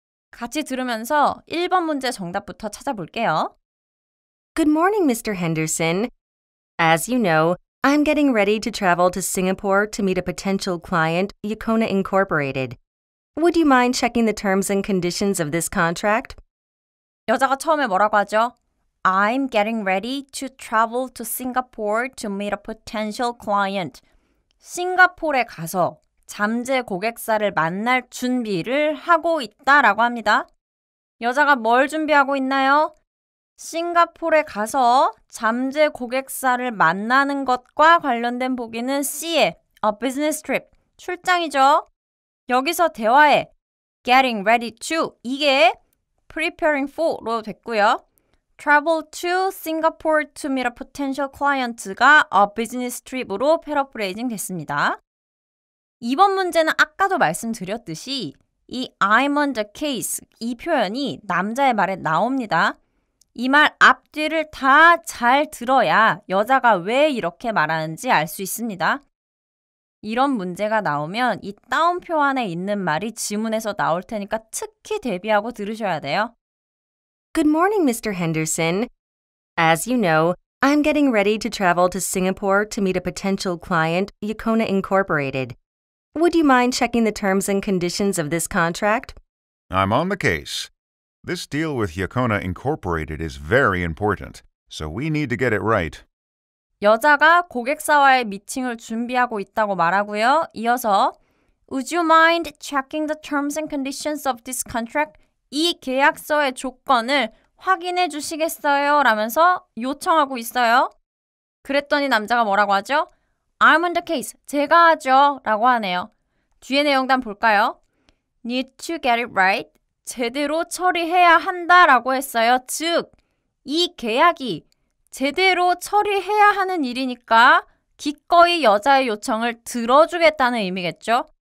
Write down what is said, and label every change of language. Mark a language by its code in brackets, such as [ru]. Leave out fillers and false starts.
[ko] 같이 들으면서 1번 문제 정답부터 찾아볼게요. [en] Good morning, Mr. Henderson. As you know, I'm getting ready to travel to Singapore to meet a potential client, Yacona Incorporated. Would you mind checking the terms and conditions of this contract? [ko] 여자가 처음에 뭐라고 하죠? [en] I'm getting ready to travel to Singapore to meet a potential client. [ko] 싱가포르에 가서 잠재 고객사를 만날 준비를 하고 있다라고 합니다. 여자가 뭘 준비하고 있나요? 싱가포르에 가서 잠재 고객사를 만나는 것과 관련된 보기는 C의 [en] a business trip, [ko] 출장이죠. 여기서 대화에 getting ready to, 이게 preparing for로 됐고요. [en] travel to Singapore to meet a potential client [ko] 가 [en] a business trip [ko] 으로 패러프레이징 됐습니다. 이번 문제는 아까도 말씀드렸듯이 이 [en] I'm on the case [ko] 이 표현이 남자의 말에 나옵니다. 이 말 앞뒤를 다 잘 들어야 여자가 왜 이렇게 말하는지 알 수 있습니다. 이런 문제가 나오면 이 따옴표 안에 있는 말이 지문에서 나올 테니까 특히 대비하고 들으셔야 돼요. [en] Good morning, Mr. Henderson. As you know, I'm getting ready to travel to Singapore to meet a potential client, Yacona Incorporated. Would you mind checking the terms and conditions of this contract? I'm on the case. This deal with Yacona Incorporated is very important, so we need to get it right. [ko] 여자가 고객사와의 미팅을 준비하고 있다고 말하고요. 이어서 [en] Would you mind checking the terms and conditions of this contract? [ko] 이 계약서의 조건을 확인해 주시겠어요? 라면서 요청하고 있어요. 그랬더니 남자가 뭐라고 하죠? [en] I'm on the case. [ko] 제가 하죠. 라고 하네요. 뒤에 내용도 한번 볼까요? [en] Need to get it right. [ko] 제대로 처리해야 한다라고 했어요. 즉, 이 계약이 제대로 처리해야 하는 일이니까 기꺼이 여자의 요청을 들어주겠다는 의미겠죠.